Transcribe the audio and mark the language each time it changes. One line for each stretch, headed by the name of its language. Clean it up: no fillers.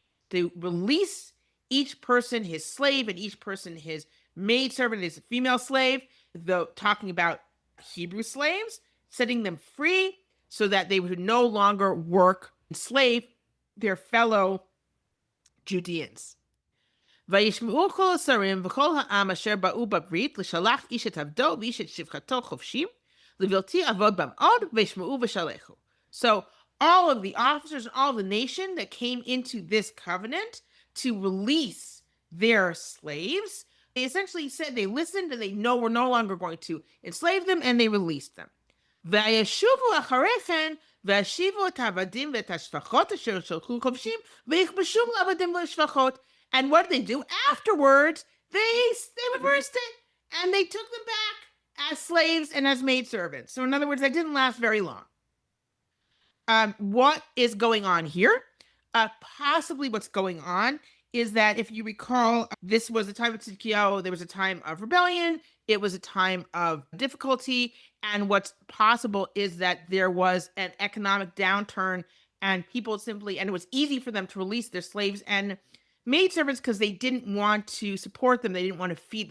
English: To release each person his slave and each person his maidservant, his female slave, though talking about Hebrew slaves, setting them free so that they would no longer work and slave their fellow Judeans.
Hebrew: וישמעו כל השרים וכל העם אשר באו בברית לשלח איש את עבדו ואיש את שפחתו חופשים לבלתי עבוד בם עוד וישמעו ושלחו.
English: So all of the officers and all the nation that came into this covenant to release their slaves, they essentially said they listened and they were no longer going to enslave them, and they released them.
Hebrew: וישובו אחרי כן והשיבו את העבדים ואת השפחות אשר שלחו חופשים ויכבשו לעבדים ולשפחות.
English: And what did they do? Afterwards, they reversed it and they took them back as slaves and as maidservants. So in other words, that didn't last very long. What is going on here? Possibly what's going on is that if you recall, this was a time of Tzidkiyahu, there was a time of rebellion, it was a time of difficulty, and what's possible is that there was an economic downturn and it was easy for them to release their slaves and maidservants because they didn't want to support them, they didn't want to feed.